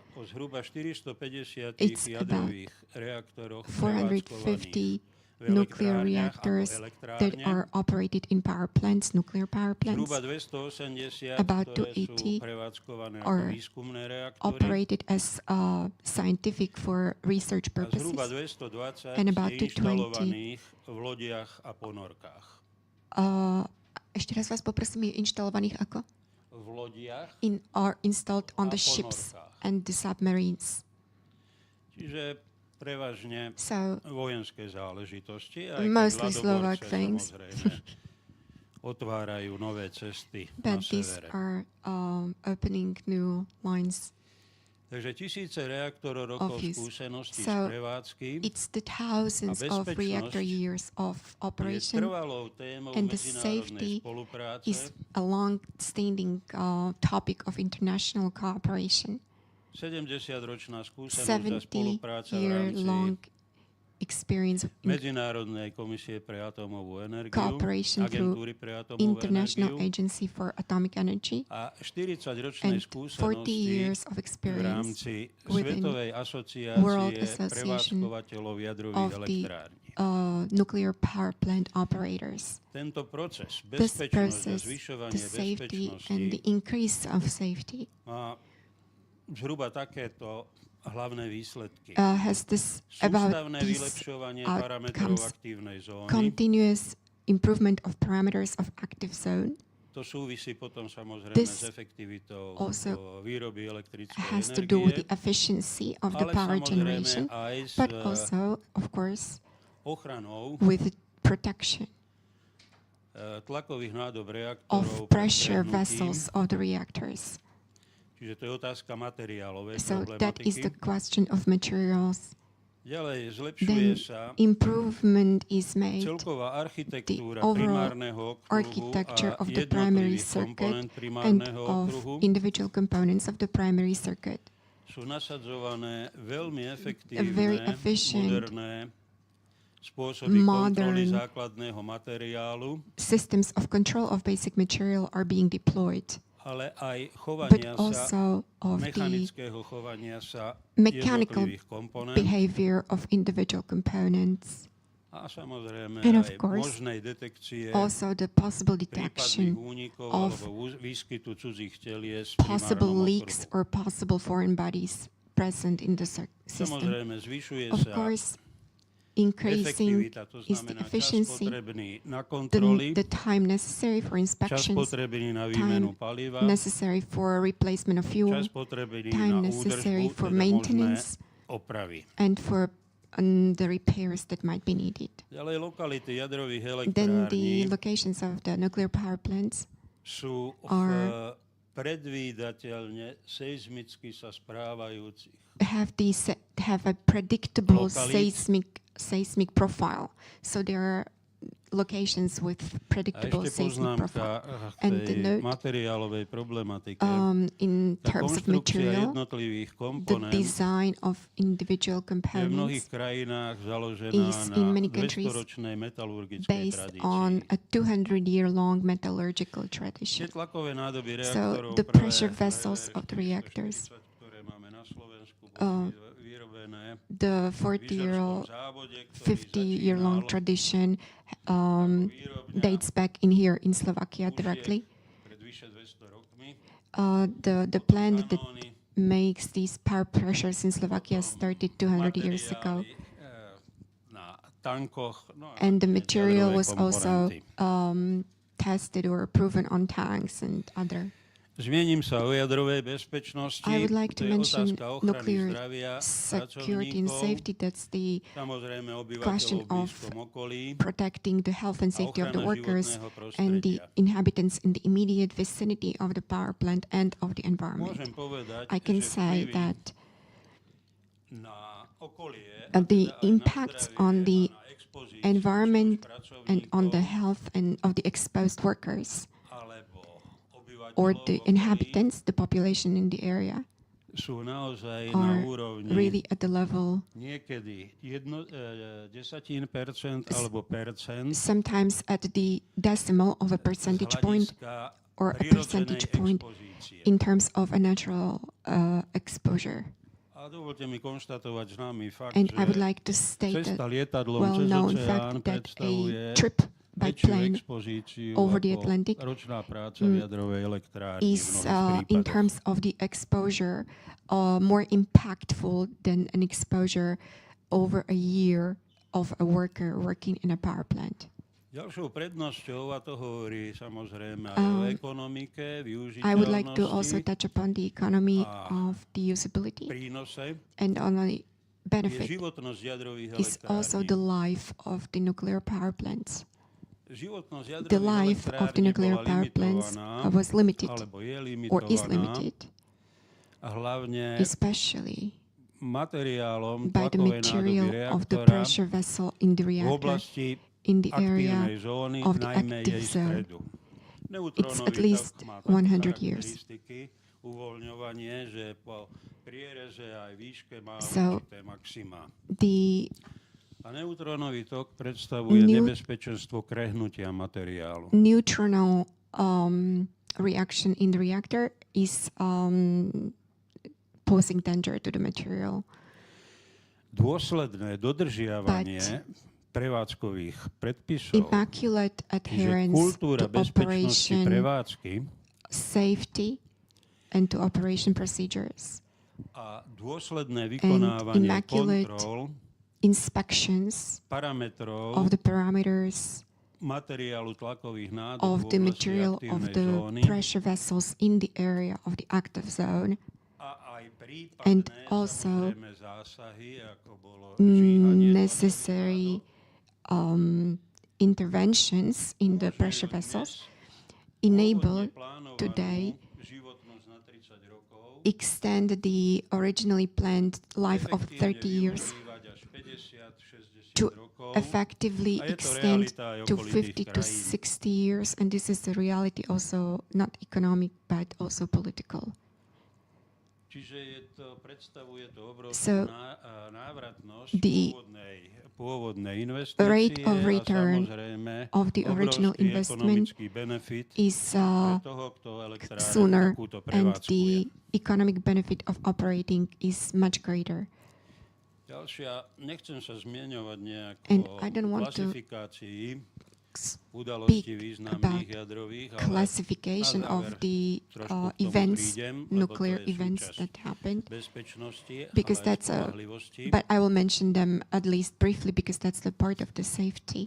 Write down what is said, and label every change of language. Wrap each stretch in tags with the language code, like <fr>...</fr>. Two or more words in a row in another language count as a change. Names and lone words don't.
<en>It's about 450 nuclear reactors that are operated in power plants, nuclear power plants. About 280 are operated as scientific for research purposes, and about 220</en> <sk>ešte raz vás poprosím, je inštalovaných ako?</sk> <en>Are installed on the ships and the submarines.</en> <sk>Čiže prevažne vojenské záležitosti, aj</sk> <en>mostly Slovak things.</en> <sk>Otvárajú nové cesty</sk> <en>but</en> <sk>na</sk> <en>these severe. are opening new lines.</en> <sk>Takže tisíce reaktorov rokov skúseností z</sk> <en>So</en> <sk>prevádzky</sk> <en>it's the thousands of reactor years of</en> <sk>je</sk> <en>operation,</en> <sk>trvalou témou</sk> <en>and the</en> <sk>medzinárodnej</sk> <en>safety</en> <sk>spolupráce</sk> <en>is a long-standing topic of international cooperation.</en> <sk>70-ročná skúsenosť a spolupráca v rámci</sk> <en>70-year-long experience in</en> <sk>Medzinárodnej komisie pre atómovú energiu,</sk> <en>cooperation through</en> <sk>agentúry pre atómovú</sk> <en>International</en> <sk>energiu</sk> <en>Agency for Atomic Energy</en> <sk>a 40-ročnej</sk> <en>and 40 years</en> <sk>skúsenosti</sk> <en>of</en> <sk>v</sk> <en>experience</en> <sk>rámci</sk> <en>within</en> <sk>Svetovej</sk> <en>World</en> <sk>asociácie</sk> <en>Association</en> <sk>prevádzkovateľov jadrových</sk> <en>of the</en> <sk>elektrární.</sk> <en>nuclear power plant operators.</en> <sk>Tento proces,</sk> <en>This</en> <sk>bezpečnosť a</sk> <en>process,</en> <sk>zvyšovanie</sk> <en>the safety</en> <sk>bezpečnosti</sk> <en>and the increase of safety</en> <sk>má zhruba takéto hlavné výsledky.</sk> <en>Has this about</en> <sk>Sústavné</sk> <en>these</en> <sk>vylepšovanie parametrov</sk> <en>outcomes,</en> <sk>aktívnej zóny.</sk> <en>continuous improvement of parameters of active zone.</en> <sk>To súvisí potom samozrejme</sk> <en>This</en> <sk>s efektivitou</sk> <en>also</en> <sk>výroby elektrickej</sk> <en>has to do with the</en> <sk>energie,</sk> <en>efficiency of the</en> <sk>ale</sk> <en>power</en> <sk>samozrejme</sk> <en>generation,</en> <sk>aj s</sk> <en>but also, of course,</en> <sk>ochranou</sk> <en>with protection</en> <sk>tlakových nádob</sk> <en>of</en> <sk>reaktorov pred</sk> <en>pressure</en> <sk>prehnutím.</sk> <en>vessels of the reactors.</en> <sk>Čiže to je otázka materiálovej</sk> <en>So that is the</en> <sk>problematiky.</sk> <en>question of materials.</en> <sk>Ďalej zlepšuje</sk> <en>Then</en> <sk>sa</sk> <en>improvement is made.</en> <sk>celková architektúra</sk> <en>The overall</en> <sk>primárneho okruhu</sk> <en>architecture</en> <sk>a</sk> <en>of the primary</en> <sk>jednotlivých</sk> <en>circuit</en> <sk>komponent</sk> <en>and</en> <sk>primárneho</sk> <en>of</en> <sk>okruhu</sk> <en>individual components of the primary circuit.</en> <sk>sú nasadzované veľmi</sk> <en>very</en> <sk>efektívne,</sk> <en>efficient,</en> <sk>moderné spôsoby kontroly</sk> <en>modern</en> <sk>základného materiálu,</sk> <en>systems of control of basic material are being deployed,</en> <sk>ale aj</sk> <en>but</en> <sk>chovania sa,</sk> <en>also of the</en> <sk>mechanického chovania sa</sk> <en>mechanical</en> <sk>jednotlivých komponent</sk> <en>behavior of individual components,</en> <sk>a samozrejme</sk> <en>and of</en> <sk>aj</sk> <en>course,</en> <sk>možnej detekcie</sk> <en>also the possible</en> <sk>prípadných</sk> <en>detection</en> <sk>únikov</sk> <en>of</en> <sk>alebo výskytu cudzích telies v</sk> <en>possible</en> <sk>primárnom</sk> <en>leaks</en> <sk>okruhu.</sk> <en>or possible foreign bodies present in the system.</en> <sk>Samozrejme zvyšuje</sk> <en>Of</en> <sk>sa</sk> <en>course, increasing</en> <sk>efektivita, to</sk> <en>is the</en> <sk>znamená čas</sk> <en>efficiency,</en> <sk>potrebný na kontroly,</sk> <en>the time necessary for</en> <sk>čas</sk> <en>inspections,</en> <sk>potrebný na výmenu</sk> <en>time</en> <sk>paliva,</sk> <en>necessary for replacement of fuel,</en> <sk>čas potrebný</sk> <en>time</en> <sk>na</sk> <en>necessary</en> <sk>údržbu,</sk> <en>for</en> <sk>teda možné</sk> <en>maintenance,</en> <sk>opravy.</sk> <en>and for the repairs that might be needed.</en> <sk>Ďalej lokality jadrových</sk> <en>Then the</en> <sk>elektrární</sk> <en>locations of the nuclear power plants</en> <sk>sú</sk> <en>are-</en> <sk>predvídateľne seizmicky sa správajúcich.</sk> <en>have a predictable Locality. seismic profile. So there are locations with</en> <sk>A</sk> <en>predictable</en> <sk>ešte</sk> <en>seismic</en> <sk>poznámka</sk> <en>profile.</en> <sk>k</sk> <en>And</en> <sk>tej</sk> <en>the note,</en> <sk>materiálovej problematike.</sk> <en>in</en> <sk>Tá</sk> <en>terms of</en> <sk>konštrukcia</sk> <en>material,</en> <sk>jednotlivých</sk> <en>the</en> <sk>komponent</sk> <en>design of individual</en> <sk>je v mnohých</sk> <en>components</en> <sk>krajinách založená</sk> <en>is in</en> <sk>na</sk> <en>many countries</en> <sk>200-ročnej metalurgickej</sk> <en>based</en> <sk>tradícii.</sk> <en>on a 200-year-long metallurgical</en> <sk>Tie</sk> <en>tradition.</en> <sk>tlakové nádoby</sk> <en>So</en> <sk>reaktorov</sk> <en>the pressure vessels of the reactors,</en> <sk>ktoré máme na Slovensku, uh, boli vyrobené</sk> <en>the</en> <sk>v</sk> <en>40-year-old,</en> <sk>Vyžarskom závode, ktorý</sk> <en>50-year-long</en> <sk>začínal</sk> <en>tradition</en> <sk>výrobňa</sk> <en>dates back in here in Slovakia directly.</en> <sk>pred vyše 200 rokmi.</sk> <en>The plant that</en> <sk>Kanóny,</sk> <en>makes these power pressures in Slovakia started 200 years ago.</en> <sk>materiály, na tankoch, no a</sk> <en>And the</en> <sk>nakoniec</sk> <en>material</en> <sk>jadrové</sk> <en>was also</en> <sk>komponenty.</sk> <en>tested or proven on tanks and other.</en> <sk>Zmiením sa o jadrovej bezpečnosti.</sk> <en>I would like to</en> <sk>To je</sk> <en>mention</en> <sk>otázka ochrany</sk> <en>nuclear</en> <sk>zdravia</sk> <en>security and</en> <sk>pracovníkov,</sk> <en>safety. That's the</en> <sk>samozrejme</sk> <en>question</en> <sk>obyvateľov v</sk> <en>of</en> <sk>blízkom okolí</sk> <en>protecting the health and</en> <sk>a</sk> <en>safety of the</en> <sk>ochrana</sk> <en>workers</en> <sk>životného</sk> <en>and the</en> <sk>prostredia.</sk> <en>inhabitants in the immediate vicinity of the power plant and of the environment.</en> <sk>Môžem povedať,</sk> <en>I can</en> <sk>že</sk> <en>say</en> <sk>vplyvy</sk> <en>that</en> <sk>na okolie,</sk> <en>the</en> <sk>teda aj na</sk> <en>impacts</en> <sk>zdravie</sk> <en>on the</en> <sk>a na expozíciu</sk> <en>environment and on the</en> <sk>pracovníkov</sk> <en>health and of the exposed workers</en> <sk>alebo</sk> <en>or</en> <sk>obyvateľov</sk> <en>the</en> <sk>v okolí</sk> <en>inhabitants, the population in the area,</en> <sk>sú naozaj na</sk> <en>are</en> <sk>úrovni</sk> <en>really at the level,</en> <sk>niekedy 10% alebo percent</sk> <en>sometimes at the decimal of a percentage</en> <sk>z</sk> <en>point</en> <sk>hľadiska</sk> <en>or a</en> <sk>prirodzenej</sk> <en>percentage point</en> <sk>expozície.</sk> <en>in terms of a natural exposure.</en> <sk>A dovolte mi konštatovať známy fakt,</sk> <en>And</en> <sk>že</sk> <en>I would like to state</en> <sk>cesta</sk> <en>that</en> <sk>lietadlom cez</sk> <en>well-known</en> <sk>oceán</sk> <en>fact that</en> <sk>predstavuje</sk> <en>a trip by</en> <sk>väčšiu</sk> <en>plane</en> <sk>expozíciu</sk> <en>over the</en> <sk>ako</sk> <en>Atlantic</en> <sk>ročná práca v jadrovej elektrárni v</sk> <en>is</en> <sk>mnohých</sk> <en>in</en> <sk>prípadoch.</sk> <en>terms of the exposure more impactful than an exposure over a year of a worker working in a power plant.</en> <sk>Ďalšou prednosťou, a to hovorí samozrejme aj o ekonomike,</sk> <en>I would like to also</en> <sk>využiteľnosti,</sk> <en>touch upon the economy</en> <sk>a</sk> <en>of the usability</en> <sk>prínose,</sk> <en>and on the</en> <sk>je</sk> <en>benefit</en> <sk>životnosť jadrových</sk> <en>is also the</en> <sk>elektrární.</sk> <en>life of the nuclear power plants.</en> <sk>Životnosť</sk> <en>The</en> <sk>jadrových</sk> <en>life of the</en> <sk>elektrární</sk> <en>nuclear</en> <sk>bola</sk> <en>power plants</en> <sk>limitovaná,</sk> <en>was limited</en> <sk>alebo je</sk> <en>or is</en> <sk>limitovaná</sk> <en>limited,</en> <sk>a hlavne</sk> <en>especially</en> <sk>materiálom</sk> <en>by the</en> <sk>tlakovej nádoby</sk> <en>material of the</en> <sk>reaktora</sk> <en>pressure vessel in the</en> <sk>v</sk> <en>reactor</en> <sk>oblasti</sk> <en>in the</en> <sk>aktívnej</sk> <en>area</en> <sk>zóny,</sk> <en>of the</en> <sk>najmä</sk> <en>active</en> <sk>jej</sk> <en>zone.</en> <sk>stredu. Neutrónový</sk> <en>at least</en> <sk>tok má</sk> <en>100 years.</en> <sk>charakteristiky, uvoľňovanie, že po priereze aj výške má</sk> <en>So,</en> <sk>určité maxima.</sk> <en>The</en> <sk>A neutrónový tok predstavuje</sk> <en>Neu-</en> <sk>nebezpečenstvo krehnutia materiálu.</sk> <en>neutronal reaction in the reactor is posing danger to the material.</en> <sk>Dôsledné dodržiavanie prevádzkových predpisov,</sk> <en>Immaculate</en> <sk>čiže</sk> <en>adherence</en> <sk>kultúra</sk> <en>to</en> <sk>bezpečnosti</sk> <en>operation</en> <sk>prevádzky</sk> <en>safety and to operation procedures,</en> <sk>a dôsledné vykonávanie</sk> <en>immaculate</en> <sk>kontrol</sk> <en>inspections</en> <sk>parametrov</sk> <en>of the parameters</en> <sk>materiálu tlakových nádob</sk> <en>of</en> <sk>v</sk> <en>the</en> <sk>oblasti</sk> <en>material of</en> <sk>aktívnej</sk> <en>the</en> <sk>zóny</sk> <en>pressure vessels in the area of the active zone,</en> <sk>a aj prípadné</sk> <en>and also</en> <sk>samozrejme zásahy, ako bolo žíhanie</sk> <en>necessary interventions in the pressure vessels enable today</en> <sk>životnosť na 30 rokov,</sk> <en>extend the originally planned life of 30 years</en> <sk>využívať až 50-60</sk> <en>to</en> <sk>rokov.</sk> <en>effectively</en> <sk>A je to</sk> <en>extend</en> <sk>realita aj</sk> <en>to</en> <sk>okolitých</sk> <en>50 to</en> <sk>krajín.</sk> <en>60 years, and this is the reality also not economic but also political.</en> <sk>Čiže predstavuje to obrovskú</sk> <en>So,</en> <sk>návratnosť</sk> <en>the</en> <sk>pôvodnej</sk> <en>rate</en> <sk>investície</sk> <en>of</en> <sk>a</sk> <en>return</en> <sk>samozrejme</sk> <en>of the original</en> <sk>obrovský</sk> <en>investment</en> <sk>ekonomický benefit</sk> <en>is</en> <sk>pre toho, kto elektráreň</sk> <en>sooner,</en> <sk>takúto</sk> <en>and</en> <sk>prevádzkuje.</sk> <en>the economic benefit of operating is much greater.</en> <sk>Ďalšia, nechcem sa zmieňovať nejako</sk> <en>And</en> <sk>o</sk> <en>I don't want to</en> <sk>klasifikácii</sk> <en>speak</en> <sk>udalostí</sk> <en>about</en> <sk>významných jadrových, ale</sk> <en>classification</en> <sk>na</sk> <en>of</en> <sk>záver</sk> <en>the</en> <sk>trošku k tomu</sk> <en>events,</en> <sk>prídem, lebo to</sk> <en>nuclear</en> <sk>je</sk> <en>events</en> <sk>súčasť</sk> <en>that happened,</en> <sk>bezpečnosti,</sk> <en>because</en> <sk>ale aj</sk> <en>that's</en> <sk>spoľahlivosti.</sk> <en>but I will mention them at least briefly because that's the part of the safety.</en>